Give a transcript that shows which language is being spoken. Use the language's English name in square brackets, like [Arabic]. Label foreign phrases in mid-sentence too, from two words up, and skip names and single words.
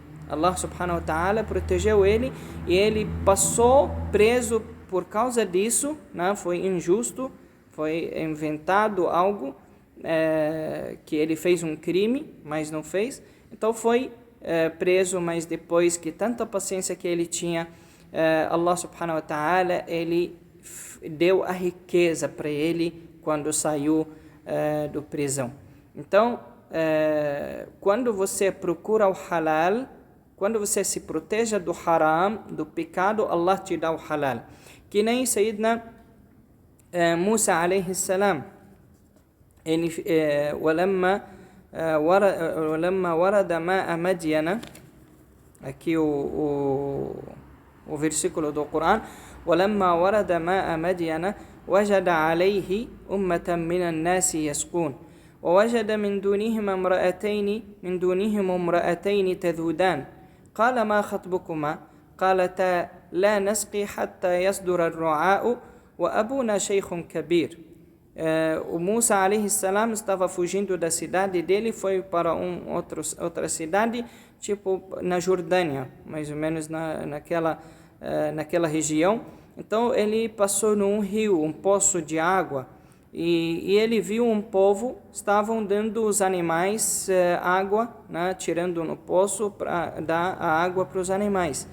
[Arabic] الله سبحانه وتعالى [Portuguese] protegeu ele e ele passou preso por causa disso, né? Foi injusto, foi inventado algo, que ele fez um crime, mas não fez. Então foi preso, mas depois que tanta paciência que ele tinha, [Arabic] الله سبحانه وتعالى, [Portuguese] ele deu a riqueza para ele quando saiu da prisão. Então, quando você procura o halal, quando você se proteja do haram, do pecado, Allah te dá o halal. Que nem [Arabic] سيدنا موسى عليه السلام, ele ولما ورد ماء مدين, [Portuguese] aqui o versículo do Corão, [Arabic] ولما ورد ماء مدين وجد عليه أمة من الناس يسقون ووجد من دونهم امرأتين تذودان قال ما خطبكما قالتا لا نسقي حتى يصدر الرعاء وأبونا شيخ كبير. [Portuguese] O Musa [Arabic] عليه السلام [Portuguese] estava fugindo da cidade dele, foi para outra cidade, tipo na Jordânia, mais ou menos naquela região. Então ele passou num rio, um poço de água, e ele viu um povo, estavam dando os animais água, né, tirando no poço para dar a água para os animais.